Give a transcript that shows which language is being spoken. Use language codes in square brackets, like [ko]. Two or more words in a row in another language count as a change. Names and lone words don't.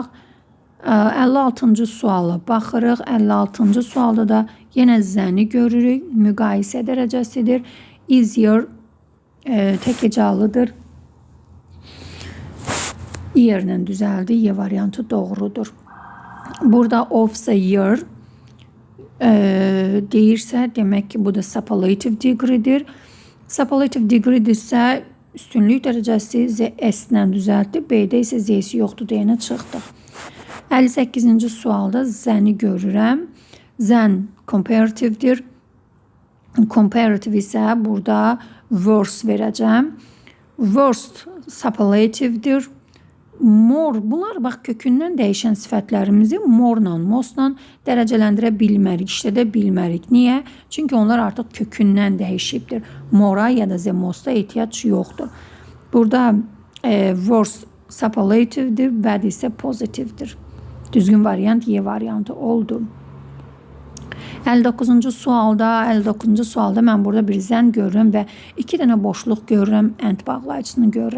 [az] 56-cı suala baxırıq. 56-cı sualda da yenə zəni görürük, müqayisə dərəcəsidir. Easier təkəcalıdır. Yerlə düzəldi, Y variantı doğrudur. Burada [en] of the year [az] deyirsə, demək ki, bu da [en] superlative degree'dir. Superlative degree'dirsə, [az] üstünlük dərəcəsi S-lə düzəltdi. B-də isə Z-si yoxdur deyənə çıxdıq. 58-ci sualda zəni görürəm. Zən comparative'dir. Comparative isə burada worse verəcəm. [en] Worst superlative'dir. [az] More, bunlar bax kökündən dəyişən sifətlərimizi more-la, most-la dərəcələndirə bilmərik, işlədə bilmərik. Niyə? Çünki onlar artıq kökündən dəyişibdir. More-a ya da [en] the most- [az] a ehtiyac yoxdur. Burada [en] worst superlative'dir, [az] bad isə pozitivdir. Düzgün variant Y variantı oldu. 59-cu sualda mən burada bir zən görürəm və 2 dənə boşluq görürəm, and bağlayıcısını görürəm.